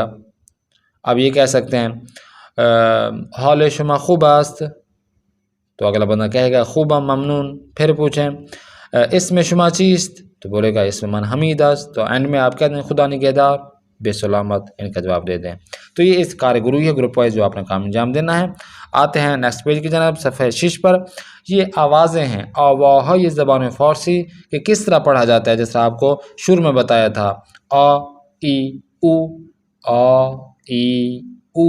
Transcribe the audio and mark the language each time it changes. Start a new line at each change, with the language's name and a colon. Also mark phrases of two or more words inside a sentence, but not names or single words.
Urdu: اب یہ کہہ سکتے ہیں
Persian: حال شما خوب است،
Urdu: تو اگلا بندہ کہے گا
Persian: خوبم ممنون، پھر پوچھیں اسم شما چیست، تو بولے گا اسم من حمید است،
Urdu: تو اینڈ میں آپ کہتے ہیں
Persian: خدا نگہدار بے سلامت،
Urdu: ان کا جواب دے دیں۔ تو یہ اس
Persian: کار گروہی
Urdu: ہے،
English: group wise
Urdu: جو آپ نے کام انجام دینا ہے۔ آتے ہیں
English: next page
Urdu: کی جانب، صفحہ 6 پر۔ یہ آوازیں ہیں، آواہا، یہ زبان فارسی کہ کس طرح پڑھا جاتا ہے، جس طرح آپ کو شروع میں بتایا تھا، آ ای او، آ ای او۔